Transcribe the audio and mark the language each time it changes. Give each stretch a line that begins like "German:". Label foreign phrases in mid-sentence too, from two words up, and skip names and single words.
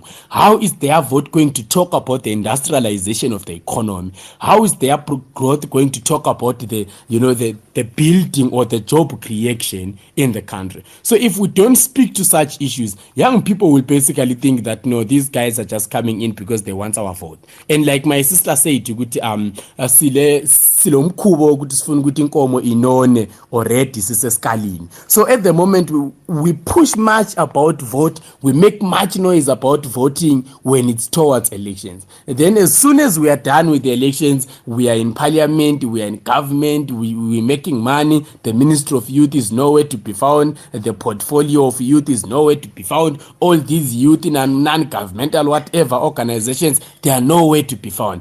English: How is their vote going to talk about the industrialization of the economy? How is their growth going to talk about the building or the job creation in the country? So if we don't speak to such issues, young people will basically think that no, these guys are just coming in because they want our vote. And like my sister said,
Zulu: silomkhubo ukuthi sifuna ukuthi inkomo inone already siseskalini.
English: So at the moment we push much about vote, we make much noise about voting when it's towards elections. And then as soon as we are done with the elections, we are in parliament, we are in government, we're making money, the Ministry of Youth is nowhere to be found, the portfolio of youth is nowhere to be found, all these youth in non-governmental whatever organizations, they are nowhere to be found.